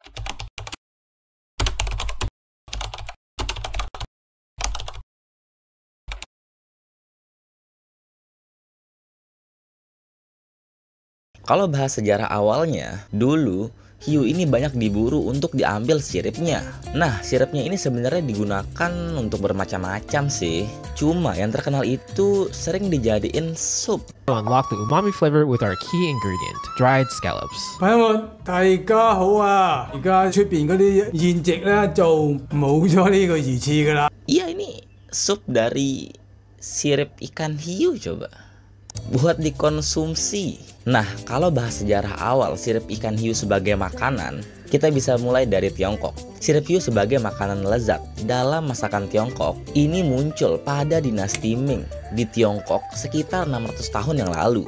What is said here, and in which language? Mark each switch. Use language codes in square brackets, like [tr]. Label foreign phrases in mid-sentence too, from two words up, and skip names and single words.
[id] Kalau bahas sejarah awalnya, dulu hiu ini banyak diburu untuk diambil siripnya. Nah, siripnya ini sebenarnya digunakan untuk bermacam-macam sih. Cuma yang terkenal itu sering dijadiin sup. [en] Unlock the umami flavor with our key ingredient, dried scallops. [yue] 朋友們，大家好啊！而家出邊嗰啲現值咧就冇咗呢個魚翅噶啦。 [id] Iya, ini sup dari sirip ikan hiu coba. Buat dikonsumsi. Nah, kalau bahas sejarah awal sirip ikan hiu sebagai makanan, kita bisa mulai dari Tiongkok. Sirip hiu sebagai makanan lezat dalam masakan Tiongkok ini muncul pada dinasti Ming di Tiongkok sekitar 600 tahun yang lalu.